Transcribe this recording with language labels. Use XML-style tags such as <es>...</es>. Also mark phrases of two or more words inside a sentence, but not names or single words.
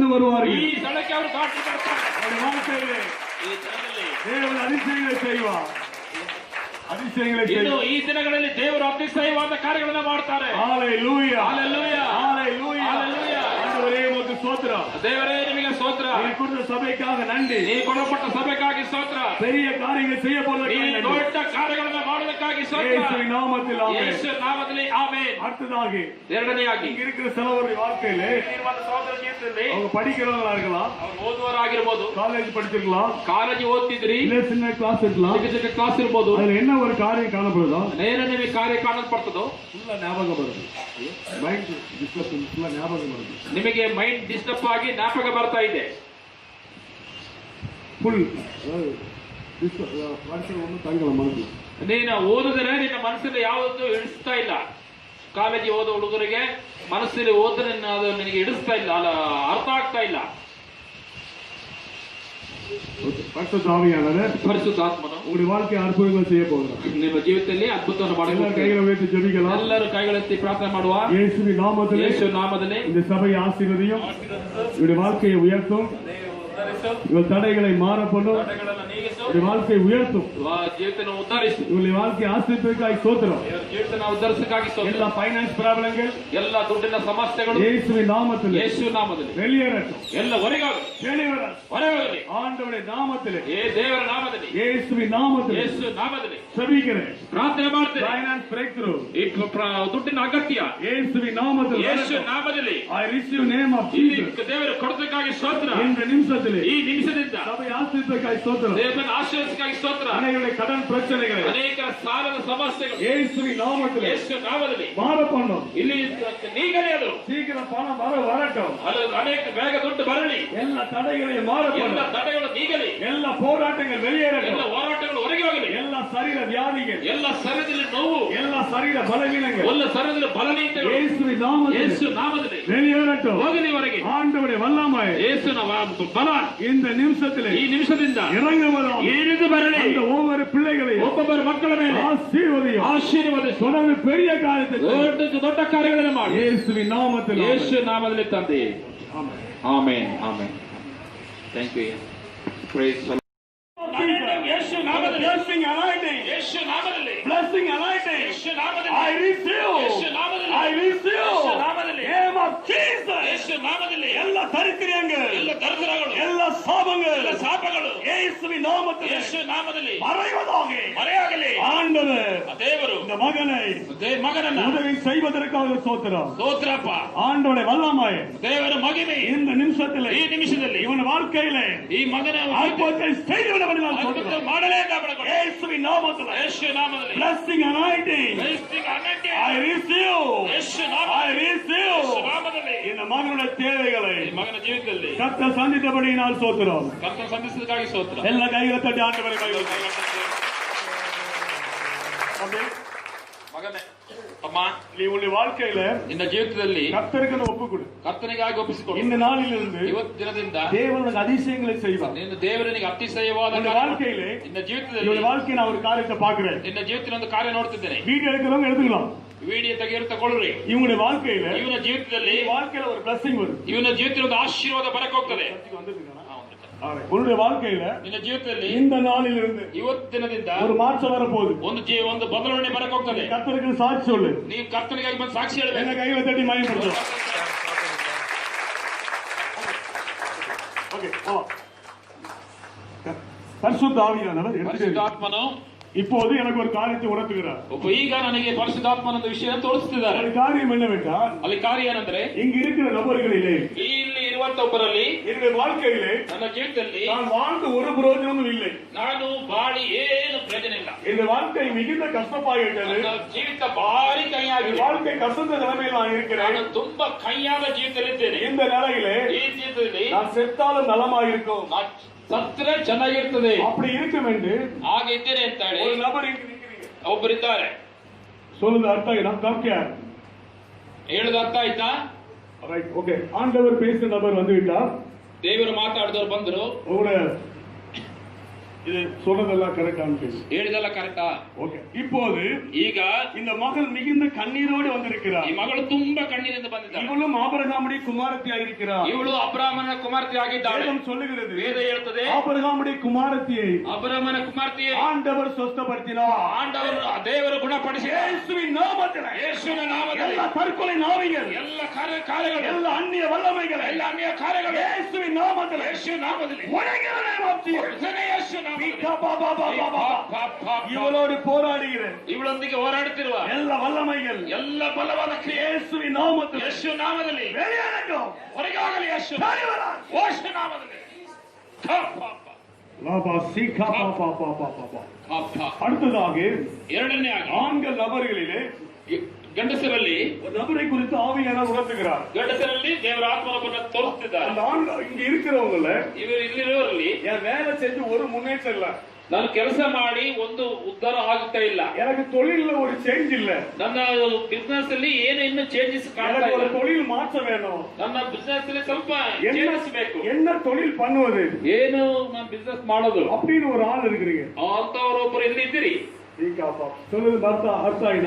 <kn>ಈ</kn> <ta>வருவார்கள்.</ta> <kn>ಸ್ಥಳಕ್ಕೆ ಅವರು ದಾಟಿ ಬರ್ತಾರೆ.</kn> <ta>அவருடைய வாழ்க்கையிலே</ta> <kn>ಈ ಸ್ಥಳದಲ್ಲಿ</kn> <ta>தேவன் அதிசயங்களை செய்வார். அதிசயங்களை</ta> <kn>ಇನ್ನು</kn> <ta>செய்வார்.</ta> <kn>ಈ ದಿನಗಳಲ್ಲಿ ದೇವರು ಅತಿಶಯವಾದ ಕಾರ್ಯಗಳನ್ನ ಮಾಡ್ತಾರೆ.</kn> <ta>ஹalleluya, Hallelujah. ஹalleluya, Hallelujah. ஆண்டவரே உமக்கு ஸ்தோத்திரம்.</ta> <kn>ದೇವರೇ ನಿಮಗೆ ಸ್ತೋತ್ರ.</kn> <ta>நீ கொடுத்த சபைக்காக நன்றி.</ta> <kn>ನೀವು ಕೊಡಲ್ಪಟ್ಟ ಸಭೆಗಾಗಿ ಸ್ತೋತ್ರ.</kn> <ta>பெரிய காரியங்கள் செய்ய போவதற்காக</ta> <kn>ಈ</kn> <ta>நன்றி.</ta> <kn>ದೊಡ್ಡ ಕಾರ್ಯಗಳನ್ನ ಮಾಡೋದಕ್ಕಾಗಿ ಸ್ತೋತ್ರ.</kn> <ta>இயேசுவின் நாமத்தில் ஆமென்.</ta> <kn>ಯೇಸು ನಾಮದಲ್ಲಿ ಆಮೆನ್.</kn> <ta>அடுத்ததாக</ta> <kn>ಎರಡನೆಯಾಗಿ</kn> <ta>இங்க இருக்கிற சிலவருடைய வாழ்க்கையிலே</ta> <kn>ನಿರ್ವಾದ ಸಹೋದರ ಜೀವಿತದಲ್ಲಿ</kn> <ta>அவங்க படிக்கிறவங்களா இருக்கலாம்,</ta> <kn>ಅವರು ಓದುವರಾಗಿರ್ಬೋದು,</kn> <ta>காலேஜ் படிச்சிருக்கலாம்,</ta> <kn>ಕಾಲೇಜ್ ಓದ್ತಿದ್ರಿ,</kn> <ta>இல்ல சின்ன கிளாஸ் இருக்கலாம்.</ta> <kn>ಚಿಕ್ಕ ಚಿಕ್ಕ ಕ್ಲಾಸ್ ಇರ್ಬೋದು.</kn> <ta>அதுல என்ன ஒரு காரியம் காணப்படுதோ</ta> <kn>ನೇರ ನಿಮಗೆ ಕಾರ್ಯ ಕಾಣಲ್ಪಡ್ತದೋ</kn> <ta>ஃபுல்லா ஞாபகம் வருது.</ta> <en>mind disturbance</en> <ta>ஃபுல்லா ஞாபகம் வருது.</ta> <kn>ನಿಮಗೆ</kn> <en>mind disturb</en> <kn>ಆಗಿ ಜ್ಞಾಪಕ ಬರ್ತಾ ಇದೆ.</kn> <ta>ஃபுல் வருஷம் ஒன்றும் தங்கல மனசு.</ta> <kn>ನೀನು ಓದಿದ್ರೆ ನಿನ್ನ ಮನಸ್ಸಲ್ಲಿ ಯಾವುದು ಇಡಿಸ್ತಾ ಇಲ್ಲ. ಕಾಲೇಜ್ ಓದೋ ಹುಡುಗರಿಗೆ ಮನಸ್ಸಲ್ಲಿ ಓದಿದ್ರೆ ಅದು ನಿನಗೆ ಇಡಿಸ್ತಾ ಇಲ್ಲ, ಅಲ್ಲ ಅರ್ಥ ಆಗ್ತಾ ಇಲ್ಲ.</kn> <ta>பரிசுத்த ஆவியானவர்</ta> <kn>ಪರಿಶುದ್ಧಾತ್ಮನು</kn> <ta>உங்களுடைய வாழ்க்கை அற்புதங்கள் செய்ய போகிறார்.</ta> <kn>ನಿಮ್ಮ ಜೀವಿತದಲ್ಲಿ ಅದ್ಭುತವನ್ನು</kn> <ta>எல்லாரும்</ta> <kn>ಮಾಡಬೇಕು.</kn> <ta>கைகளை வைத்து ஜெபிக்கலாம்.</ta> <kn>ಎಲ್ಲರೂ ಕೈಗಳೆತ್ತಿ ಪ್ರಾರ್ಥನೆ ಮಾಡುವ.</kn> <ta>இயேசுவின் நாமத்திலே</ta> <kn>ಯೇಸು ನಾಮದಲ್ಲಿ</kn> <ta>இந்த சபையை ஆசீர்வதியும், இவருடைய வாழ்க்கையை உயர்த்தும், இவள் தடைகளை மாற பண்ணும்,</ta> <kn>ತಡೆಗಳನ್ನು ನೀಗಿಸು,</kn> <ta>இவருடைய வாழ்க்கையை உயர்த்தும்,</ta> <kn>ಜೀವಿತನ ಉದ್ಧರಿಸು.</kn> <ta>இவளுடைய வாழ்க்கையை ஆசீர்வதிக்காய் சோத்திரம்.</ta> <kn>ಇವರ ಜೀವಿತನ ಉದ್ಧರಿಸಕ್ಕಾಗಿ ಸ್ತೋತ್ರ. எல்லா</kn> <en>finance problems</en> <kn>ಎಲ್ಲ ದುಡ್ಡಿನ ಸಮಸ್ಯೆಗಳು</kn> <ta>இயேசுவின் நாமத்திலே</ta> <kn>ಯೇಸು ನಾಮದಲ್ಲಿ</kn> <ta>வெளியேறட்டும்.</ta> <kn>ಎಲ್ಲ ಹೊರಗಾಗಲಿ,</kn> <ta>வெளிவர</ta> <kn>ಹೊರಗೋಗಲಿ.</kn> <ta>ஆண்டவருடைய நாமத்திலே</ta> <kn>ಏ ದೇವರ ನಾಮದಲ್ಲಿ,</kn> <ta>இயேசுவின் நாமத்திலே</ta> <kn>ಯೇಸು ನಾಮದಲ್ಲಿ</kn> <ta>செபிக்கிறேன்.</ta> <kn>ಪ್ರಾರ್ಥನೆ ಮಾಡ್ತೇನೆ.</kn> <en>finance breakthrough</en> <kn>ಈ ದುಡ್ಡಿನ ಅಗತ್ಯ</kn> <ta>இயேசுவின் நாமத்திலே</ta> <kn>ಯೇಸು ನಾಮದಲ್ಲಿ</kn> <en>I receive name of</en> <kn>ಇಲ್ಲಿ</kn> <en>Jesus.</en> <kn>ದೇವರು ಕೊಡೋದಕ್ಕಾಗಿ ಸ್ತೋತ್ರ.</kn> <ta>இந்த நிமிஷத்திலே</ta> <kn>ಈ ನಿಮಿಷದಿಂದ</kn> <ta>சபை ஆசீர்வதிக்காய் சோத்திரம்.</ta> <kn>ದೇವರನ್ನು ಆಶೀರ್ವದಿಸಕ್ಕಾಗಿ ಸ್ತೋತ್ರ.</kn> <ta>அனைவருடைய கடன் பிரச்சனைகளை</ta> <kn>ಅನೇಕ ಸಾಲದ ಸಮಸ್ಯೆಗಳು</kn> <ta>இயேசுவின் நாமத்திலே</ta> <kn>ಯೇಸು ನಾಮದಲ್ಲಿ</kn> <ta>மாற பண்ணும்.</ta> <kn>ಇಲ್ಲಿ ನೀಗಲೇ ಅದು</kn> <ta>சீக்கிரம் பணம் வரட்டும்.</ta> <kn>ಅದು ಅನೇಕ ಬೇಗ ದುಡ್ಡು ಬರಲಿ.</kn> <ta>எல்லா தடைகளையும் மாற</ta> <kn>ಎಲ್ಲ</kn> <ta>பண்ணும்.</ta> <kn>ತಡೆಗಳು ನೀಗಲಿ.</kn> <ta>எல்லா போராட்டங்கள்</ta> <kn>ಎಲ್ಲ</kn> <ta>வெளியேறட்டும்.</ta> <kn>ಹೋರಾಟಗಳು ಹೊರಗೆ ಹೋಗಲಿ.</kn> <ta>எல்லா சரீர வியாதிகள்,</ta> <kn>ಎಲ್ಲ ಶರೀರದಲ್ಲಿ ನೋವು,</kn> <ta>எல்லா சரீர பலவீனங்கள்</ta> <kn>ಎಲ್ಲ ಶರೀರದಲ್ಲಿ ಬಲಹೀನತೆಗಳು</kn> <ta>இயேசுவின் நாமத்திலே</ta> <kn>ಯೇಸು ನಾಮದಲ್ಲಿ</kn> <ta>வெளியேறட்டும்.</ta> <kn>ಹೋಗಲಿ ಹೊರಗೆ.</kn> <ta>ஆண்டவருடைய வல்லமை</ta> <kn>ಯೇಸುನ ಬಲ</kn> <ta>இந்த நிமிஷத்திலே</ta> <kn>ಈ ನಿಮಿಷದಿಂದ</kn> <ta>இறங்குவதாக</ta> <kn>ಏನಿದು ಬರಲಿ.</kn> <ta>அந்த ஒவ்வொரு பிள்ளைகளையும்</ta> <kn>ಒಬ್ಬೊಬ್ಬರ ಮಕ್ಕಳ ಮೇಲೆ</kn> <ta>ஆசீர்வதியும்.</ta> <kn>ಆಶೀರ್ವದಿಸು.</kn> <ta>தொடர்ந்து பெரிய காரியத்தை செய்யும்.</ta> <kn>ದೊಡ್ಡ ಕಾರ್ಯಗಳನ್ನು ಮಾಡಿ</kn> <ta>இயேசுவின் நாமத்தில்</ta> <kn>ಯೇಸು ನಾಮದಲ್ಲಿ ತಂದೆ.</kn> <ta>ஆமென்.</ta> <kn>ಆಮೆನ್ ಆಮೆನ್.</kn> <en>thank you.</en> <kn>ಪ್ರೈಸ್ ಯೇಸು ನಾಮದಲ್ಲಿ,</kn> <en>Blessing anointing.</en> <kn>ಯೇಸು ನಾಮದಲ್ಲಿ,</kn> <en>Blessing anointing.</en> <kn>ಯೇಸು ನಾಮದಲ್ಲಿ,</kn> <en>I receive.</en> <kn>ಯೇಸು ನಾಮದಲ್ಲಿ,</kn> <en>I receive.</en> <kn>ಯೇಸು ನಾಮದಲ್ಲಿ,</kn> <en>Name of Jesus.</en> <kn>ಯೇಸು ನಾಮದಲ್ಲಿ</kn> <ta>எல்லா தரித்திரங்கள்,</ta> <kn>ಎಲ್ಲ ದರಿದ್ರಗಳು,</kn> <ta>எல்லா சாபங்கள்</ta> <kn>ಎಲ್ಲ ಶಾಪಗಳು</kn> <ta>இயேசுவின் நாமத்தில்</ta> <kn>ಯೇಸು ನಾಮದಲ್ಲಿ</kn> <ta>மறைவதாக.</ta> <kn>ಮರೆಯಾಗಲಿ.</kn> <ta>ஆண்டவர்</ta> <kn>ದೇವರು</kn> <ta>இந்த மகனை</ta> <kn>ಮಗನನ್ನ</kn> <ta>உதவி செய்வதற்காக சோத்திரம்.</ta> <kn>ಸ್ತೋತ್ರಪ್ಪ.</kn> <ta>ஆண்டவருடைய வல்லமை</ta> <kn>ದೇವರ ಮಹಿಮೆ</kn> <ta>இந்த நிமிஷத்திலே</ta> <kn>ಈ ನಿಮಿಷದಲ್ಲಿ</kn> <ta>இவன் வாழ்க்கையிலே</ta> <kn>ಈ ಮಗನ</kn> <ta>அற்புதத்தை செய்துவிடப்படினால்</ta> <kn>ಅದ್ಭುತ</kn> <ta>சோத்திரம்.</ta> <kn>ಮಾಡಲೇ ಕಾಪಾಡಬೇಕು.</kn> <ta>இயேசுவின் நாமத்தில்</ta> <kn>ಯೇಸು ನಾಮದಲ್ಲಿ</kn> <en>blessing anointing.</en> <kn>ಕ್ರೈಸ್ತಿಗೆ ಅನಂತ್ಯ.</kn> <en>I receive.</en> <kn>ಯೇಸು</kn> <en>I</en> <kn>ನಾಮದಲ್ಲಿ,</kn> <en>receive.</en> <kn>ಯೇಸು ನಾಮದಲ್ಲಿ</kn> <ta>இந்த மகனுடைய தேவைகளை</ta> <kn>ಈ ಮಗನ ಜೀವಿತದಲ್ಲಿ</kn> <ta>கர்த்தர் சந்தித்தபடியினால் சோத்திரம்.</ta> <kn>ಕರ್ತನ ಸಂಧಿಸಿದಕ್ಕಾಗಿ ಸ್ತೋತ್ರ.</kn> <ta>எல்லா கைகளை தட்டி ஆண்டவரை</ta> <kn>ಮಗನೇ, ಅಮ್ಮ,</kn> <ta>நீ உன்னுடைய வாழ்க்கையில</ta> <kn>ನಿನ್ನ ಜೀವಿತದಲ್ಲಿ</kn> <ta>கர்த்தருக்கு ஒப்பு கொடு.</ta> <kn>ಕರ್ತನಿಗಾಗಿ ಒಪ್ಪಿಸಿಕೊಡು.</kn> <ta>இந்த நாளிலிருந்து</ta> <kn>ಇವತ್ತು ದಿನದಿಂದ</kn> <ta>தேவனுக்கு அதிசயங்களை செய்வார்.</ta> <kn>ನಿನ್ನ ದೇವರನಿಗೆ ಅತಿಶಯವಾದ</kn> <ta>உன்னுடைய</ta> <kn>ಕಾರ್ಯ</kn> <ta>வாழ்க்கையிலே</ta> <kn>ನಿನ್ನ ಜೀವಿತದಲ್ಲಿ</kn> <ta>இவருடைய வாழ்க்கையை நான் ஒரு காரியத்தை பார்க்கிறேன்.</ta> <kn>ನಿನ್ನ ಜೀವಿತದಲ್ಲಿ ಒಂದು ಕಾರ್ಯ ನೋಡ್ತಿದ್ದೇನೆ.</kn> <ta>வீடியோ எடுக்கிறவங்க எடுத்துக்கலாம்.</ta> <kn>ವಿಡಿಯೋ ತೆಗೆದು ತಗೊಳ್ರಿ.</kn> <ta>இவங்களுடைய வாழ்க்கையில</ta> <kn>ಇವನ ಜೀವಿತದಲ್ಲಿ</kn> <ta>வாழ்க்கையில ஒரு பிளஸிங் வரும்.</ta> <kn>ಇವನ ಜೀವಿತದಲ್ಲಿ ಒಂದು ಆಶೀರ್ವಾದ ಬರಕ್ ಹೋಗ್ತದೆ.</kn> <ta>உன்னுடைய வாழ்க்கையில</ta> <kn>ನಿನ್ನ ಜೀವಿತದಲ್ಲಿ</kn> <ta>இந்த நாளிலிருந்து</ta> <kn>ಇವತ್ತಿನದಿಂದ</kn> <ta>ஒரு மாற்றம் வரப்போகுது.</ta> <kn>ಒಂದು ಬದಲಾವಣೆ ಬರಕ್ ಹೋಗ್ತದೆ.</kn> <ta>கர்த்தருக்கு சாட்சி சொல்லு.</ta> <kn>ನೀವು ಕರ್ತನಿಗಾಗಿ ಬಂದು ಸಾಕ್ಷಿ</kn> <ta>என்ன</ta> <kn>ಹೇಳಬೇಕು.</kn> <ta>கையில தட்டி மயப்படுத்து. ஓகே பரிசுத்த ஆவியானவர் எடுத்து</ta> <kn>ಪರಿಶುದ್ಧಾತ್ಮನು</kn> <ta>இப்போது எனக்கு ஒரு காரியத்தை உணர்த்துகிறார்.</ta> <kn>ಈಗ ನನಗೆ ಪರಿಶುದ್ಧಾತ್ಮನ ವಿಷಯ ತೋರಿಸುತ್ತಿದ್ದಾರೆ.</kn> <ta>ஒரு காரியம் என்னவென்றால்</ta> <kn>ಅಲ್ಲಿ ಕಾರ್ಯ ಏನಂದ್ರೆ</kn> <ta>இங்க இருக்கிற நபர்களிலே</ta> <kn>ಇಲ್ಲಿ ಇರುವಂತ ಅಂತ ಒಬ್ಬರಲ್ಲಿ</kn> <ta>என்னுடைய வாழ்க்கையிலே</ta> <kn>ನನ್ನ ಜೀವಿತದಲ್ಲಿ</kn> <ta>நான் வாழ்ந்து ஒரு பிரயோஜனமும் இல்லை.</ta> <kn>ನಾನು ಬಾಳಿ ಏನು ಪ್ರಯೋಜನ ಇಲ್ಲ.</kn> <ta>என்னுடைய வாழ்க்கை மிகுந்த கஷ்டமாகிவிட்டது.</ta> <kn>ನನ್ನ ಜೀವಿತ ಭಾರಿ ಕೈಯಾಗಿದೆ.</kn> <ta>வாழ்க்கை கஷ்டத்த நிலைமையில் நான் இருக்கிறேன்.</ta> <kn>ನಾನು ತುಂಬಾ ಕೈಯಾದ ಜೀವಿತದಲ್ಲಿದ್ದೇನೆ.</kn> <ta>இந்த நிலையிலே</ta> <kn>ಈ ಜೀವಿತದಲ್ಲಿ</kn> <ta>நான் செத்தாலும் நலமாயிருக்கும்.</ta> <kn>ನಾನು ಸತ್ತರೆ ಚೆನ್ನಾಗಿರ್ತದೆ.</kn> <ta>அப்படி இருக்கும் என்று</ta> <kn>ಹಾಗೆ ಇದ್ದೇನೆ ಅಂತ ಹೇಳಿ</kn> <ta>ஒரு நபர் இருக்கிறீங்க.</ta> <kn>ಒಬ್ಬರಿದ್ದಾರೆ.</kn> <ta>சொல்லுது அர்த்தம் நான் காமிக்கிறேன்.</ta> <kn>ಹೇಳದ ಅರ್ಥ ಆಯ್ತಾ?</kn> <en>right okay.</en> <ta>ஆண்டவர் பேசுற நபர் வந்து விட்டார்.</ta> <kn>ದೇವರು ಮಾತಾಡಿದವರು ಬಂದರು.</kn> <ta>உங்களுடைய இது சொல்றதெல்லாம் கரெக்டான கேள்வி.</ta> <kn>ಹೇಳಿದಲ್ಲ ಕರೆಕ್ಟಾ?</kn> <ta>ஓகே. இப்போது</ta> <kn>ಈಗ</kn> <ta>இந்த மகள் மிகுந்த கண்ணீரோடு வந்திருக்கிறார்.</ta> <kn>ಈ ಮಗಳು ತುಂಬಾ ಕಣ್ಣೀರಿಂದ ಬಂದಿದ್ದಾಳೆ.</kn> <ta>இவளும் ஆபிரகாமுடைய குமாரத்தியாக இருக்கிறார்.</ta> <kn>ಇವಳು ಅಬ್ರಾಮನ ಕುಮಾರ್ತೆ ಆಗಿದ್ದಾಳೆ.</kn> <ta>வேதம் சொல்லுகிறது.</ta> <kn>ವೇದ ಹೇಳ್ತದೆ</kn> <ta>ஆபிரகாமுடைய குமாரத்தியை</ta> <kn>ಅಬ್ರಾಮನ ಕುಮಾರ್ತೆಯೇ</kn> <ta>ஆண்டவர் சொஸ்தப்படுத்தினார்.</ta> <kn>ಆಂಡವರು ದೇವರು ಗುಣಪಡಿಸಿ</kn> <ta>இயேசுவின் நாமத்திலே</ta> <kn>ಯೇಸುವಿನ ನಾಮದಲ್ಲಿ</kn> <ta>எல்லா தற்கொலை நாவிகள்,</ta> <kn>ಎಲ್ಲ ಕಾರ್ಯಗಳು</kn> <ta>எல்லா அந்நிய வல்லமைகள்,</ta> <kn>ಎಲ್ಲ ಅನ್ಯ ಕಾರ್ಯಗಳು</kn> <ta>இயேசுவின் நாமத்திலே</ta> <kn>ಯೇಸುವಿನ ನಾಮದಲ್ಲಿ</kn> <ta>உலகிலே</ta> <kn>ಯೇಸುವಿನ ನಾಮದಲ್ಲಿ</kn> <ta>இவளோடு போராடுகிற</ta> <kn>ಇವಳೊಂದಿಗೆ ಹೋರಾಡುತ್ತಿರುವ</kn> <ta>எல்லா வல்லமைகள்,</ta> <kn>ಎಲ್ಲ ಬಲವಾದ ಕ್ರಿಯೆ</kn> <ta>இயேசுவின் நாமத்திலே</ta> <kn>ಯೇಸು ನಾಮದಲ್ಲಿ</kn> <ta>வெளியேறட்டும்.</ta> <kn>ಹೊರಗಾಗಲಿ. ಯೇಸು ಯೇಸು ನಾಮದಲ್ಲಿ. லாபா சீகா பாபா பாபா பாபா.</kn> <ta>அடுத்ததாக</ta> <kn>ಎರಡನೇ ಆಗಿ</kn> <ta>ஆண்கள் நபர்களிலே</ta> <kn>ಗಂಡಸರಲ್ಲಿ</kn> <ta>ஒரு நபரை குறித்து ஆவியானவர் உணர்த்துகிறார்.</ta> <kn>ಗಂಡಸರಲ್ಲಿ ದೇವರ ಆತ್ಮನೊಬ್ಬನ ತೋರಿಸ್ತಿದ್ದಾರೆ.</kn> <ta>அந்த ஆண்கள் இங்க இருக்கிறவங்கள</ta> <kn>ಇವರು ಇಲ್ಲಿರೋರಲ್ಲಿ</kn> <ta>என் வேலை செஞ்சு ஒரு முன்னேற்றம் இல்ல,</ta> <kn>ನಾನು ಕೆಲಸ ಮಾಡಿ ಒಂದು ಉದ್ಧಾರ ಆಗುತ್ತಾ ಇಲ್ಲ,</kn> <ta>எனக்கு தொழில்ல ஒரு சேஞ்ச் இல்ல,</ta> <kn>ನನ್ನ ಬಿಸ್ನೆಸ್ ಅಲ್ಲಿ ಏನು ಇನ್ನು ಚೇಂಜಸ್ ಕಾಣ್ತಾ</kn> <ta>எனக்கு ஒரு</ta> <kn>ಇಲ್ಲ,</kn> <ta>தொழில் மாற்ற வேணும்,</ta> <kn>ನನ್ನ ಬಿಸ್ನೆಸ್ ಅಲ್ಲಿ ಸ್ವಲ್ಪ ಚೇಂಜಸ್ ಬೇಕು,</kn> <ta>என்ன தொழில் பண்ணுவது</ta> <kn>ಏನು ನಾನು ಬಿಸ್ನೆಸ್ ಮಾಡೋದು</kn> <ta>அப்படின்னு ஒரு ஆள் இருக்கிறீங்க.</ta> <kn>ಅಂತವರೊಬ್ಬರು ಇಲ್ಲಿ ಇದ್ದೀರಿ.</kn> <ta>சொல்லுது அர்த்தம் ஆயினா?</ta>